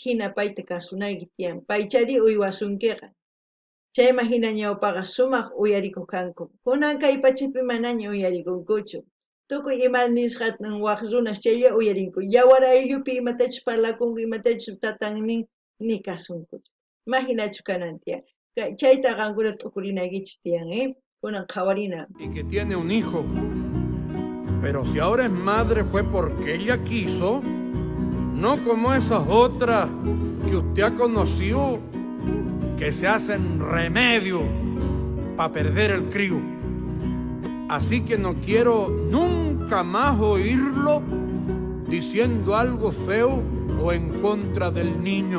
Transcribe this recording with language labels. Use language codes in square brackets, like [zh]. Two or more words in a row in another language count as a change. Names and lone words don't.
[qu] hina payta kasunayki tiyan paychari uywasunkiqa chayman hina ñawpaqa sumaq uyarikuq kanku kunan kay pachapi manaña uyarikunkuchu tukuy ima nisqa waq runash chaylla uyarinku yawar ayllupi imatachus parlakunku imatachus tatan nin ni kasunkuchu imaginachu kanan tiyan chayta qankuna t'ukurinaykichis tiyan kunan qhawarina [es] y que tiene un hijo. Pero si ahora es madre fue porque ella quiso, no como esas otras que usted ha conocido que se hacen remedio para perder el crío. Así que no quiero nunca más oírlo diciendo algo feo o en contra del niño.